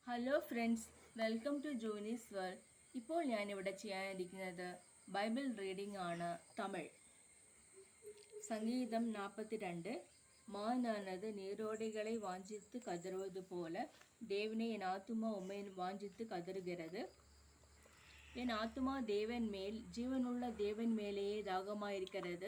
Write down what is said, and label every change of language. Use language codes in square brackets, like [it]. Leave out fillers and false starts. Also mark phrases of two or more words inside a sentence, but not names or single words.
[en] hello friends, welcome to Junee's world. [ml] ഇപ്പോൾ ഞാനിവിടെ ചെയ്യാനിരിക്കുന്നത് [en] Bible reading [ml] ആണ്. [ta] തമിഴ് சங்கீதம் 42. மானானது நீரோடைகளை வாஞ்சித்து கதறுவது போல தேவனே என் ஆத்துமா உம்மை வாஞ்சித்து கதறுகிறது. என் ஆத்துமா தேவன் மேல், ஜீவனுள்ள தேவன் மேலேயே தாகமாயிருக்கிறது.